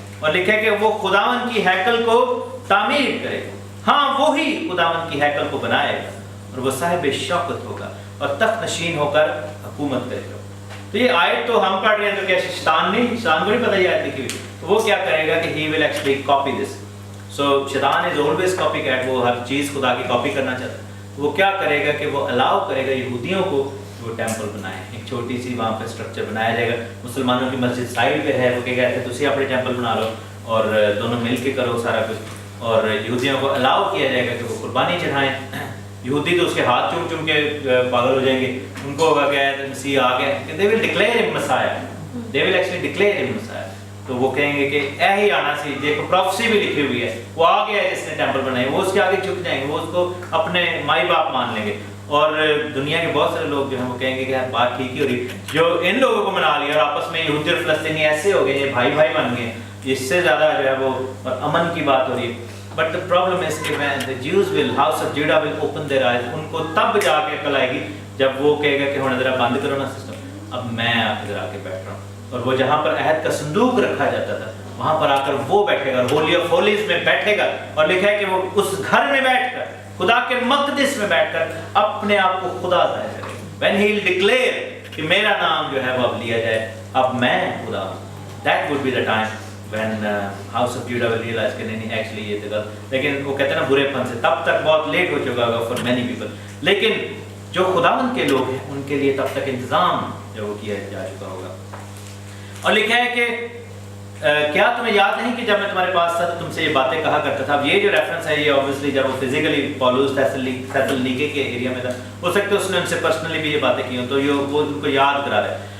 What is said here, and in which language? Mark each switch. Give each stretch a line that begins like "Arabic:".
Urdu: اور لکھا ہے کہ وہ خداوند کی ہیکل کو تعمیر کرے گا. ہاں وہی خداوند کی ہیکل کو بنائے گا اور وہ صاحب شوکت ہوگا اور تخت نشین ہو کر حکومت کرے گا. تو یہ آیت تو ہم پڑھ رہے ہیں تو کیا شیطان کو نہیں پتہ یہ آیت لکھی ہوئی، تو وہ کیا کرے گا کہ
English: he will actually copy this. So شیطان is always copycat.
Urdu: وہ ہر چیز خدا کی کاپی کرنا چاہتا ہے. وہ کیا کرے گا کہ وہ الاؤ کرے گا یہودیوں کو وہ ٹیمپل بنائے، ایک چھوٹی سی وہاں پہ اسٹرکچر بنایا جائے گا. مسلمانوں کی مسجد سائڈ پہ ہے، وہ کیا کہتے ہیں
Punjabi: تسی اپنے ٹیمپل بنا لو
Urdu: اور دونوں مل کے کرو سارا کچھ. اور یہودیوں کو الاؤ کیا جائے گا کہ وہ قربانی چڑھائیں. یہودی تو اس کے ہاتھ چوم چوم کے پاگل ہو جائیں گے. ان کو ہوگا کہ مسیح آ گیا کہ
English: they will declare him Messiah. They will actually declare him Messiah.
Urdu: تو وہ کہیں گے کہ
Punjabi: اے ہی آنا سی.
Urdu: دیکھو پروفیسی بھی لکھی ہوئی ہے، وہ آ گیا ہے جس نے ٹیمپل بنائی، وہ اس کے آگے جھک جائیں گے، وہ اس کو اپنے مائی باپ مان لیں گے. اور دنیا کے بہت سارے لوگ جو ہیں وہ کہیں گے کہ بات ٹھیک ہی ہو رہی، جو ان لوگوں کو منا لیا اور آپس میں یہودی اور فلسطینی ایسے ہو گئے، یہ بھائی بھائی بن گئے، اس سے زیادہ جو ہے وہ اور امن کی بات ہو رہی ہے.
English: But the problem is کہ when the Jews will, house of Judah will open their eyes.
Urdu: ان کو تب جا کے عقل آئے گی جب وہ کہے گا کہ ہوں ذرا بند کرو نا سسٹم، اب میں آ کے ذرا کے بیٹھ رہا ہوں. اور وہ جہاں پر عہد کا صندوق رکھا جاتا تھا وہاں پر آ کر وہ بیٹھے گا، ہولی آف ہولیز میں بیٹھے گا. اور لکھا ہے کہ وہ اس گھر میں بیٹھ کر، خدا کے مقدس میں بیٹھ کر اپنے آپ کو خدا ظاہر کرے.
English: when he will declare
Urdu: کہ میرا نام جو ہے وہ اب لیا جائے، اب میں خدا ہوں.
English: that would be the time when house of Judah will realize
Urdu: کہ نہیں
English: actually
Urdu: یہ تو غلط. لیکن وہ کہتے ہیں نا برے پن سے، تب تک بہت لیٹ ہو چکا ہوگا
English: for many people.
Urdu: لیکن جو خداوند کے لوگ ہیں ان کے لیے تب تک انتظام جو وہ کیا جا چکا ہوگا. اور لکھا ہے کہ کیا تمہیں یاد نہیں کہ جب میں تمہارے پاس تھا تو تم سے یہ باتیں کہا کرتا تھا. اب یہ جو ریفرنس ہے یہ obviously جب وہ فزیکلی پولوس تھیسلونیکے کے ایریا میں تھا، ہو سکتا ہے اس نے ان سے پرسنلی بھی یہ باتیں کی ہوں، تو وہ ان کو یاد کرا رہا ہے.